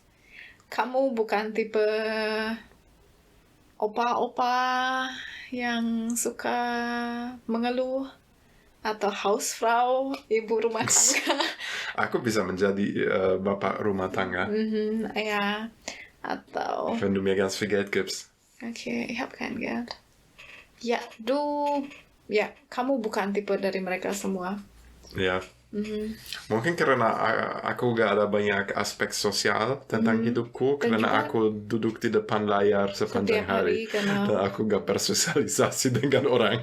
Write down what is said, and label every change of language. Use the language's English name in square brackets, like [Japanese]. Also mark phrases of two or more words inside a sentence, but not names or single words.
[Indonesian] Kamu bukan tipe opa-opa yang suka mengeluh atau Hausfrau, ibu rumah tangga. Aku bisa menjadi bapak rumah tangga. [German] Ja, atau. Wenn du mir ganz viel Geld gibst. Okay, ich habe kein Geld. [Indonesian] Ya, kamu bukan tipe dari mereka semua. Ya. Mungkin karena aku gak ada banyak aspek sosial tentang hidupku, karena aku duduk di depan layar sepanjang hari dan aku gak bersosialisasi dengan orang.